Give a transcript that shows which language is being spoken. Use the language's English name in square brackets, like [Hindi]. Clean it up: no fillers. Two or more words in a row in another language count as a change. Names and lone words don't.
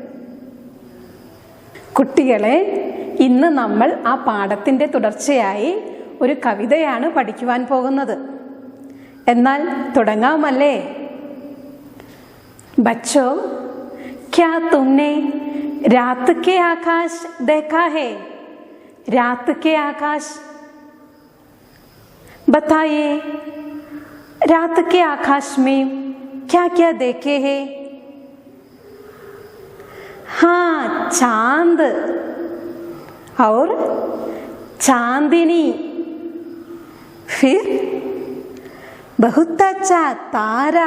[Malayalam] കുട്ടികളെ, ഇന്ന് നമ്മൾ ആ പാഠത്തിന്റെ തുടർച്ചയായി ഒരു കവിതയാണ് പഠിക്കുവാൻ പോകുന്നത്. എന്നാൽ തുടങ്ങാമല്ലേ? [Hindi] बच्चो, क्या तुमने रात के आकाश देखा है? रात के आकाश बताइए, रात के आकाश में क्या क्या देखे हैं? चांद और चांदनी, फिर बहुत अच्छा तारा.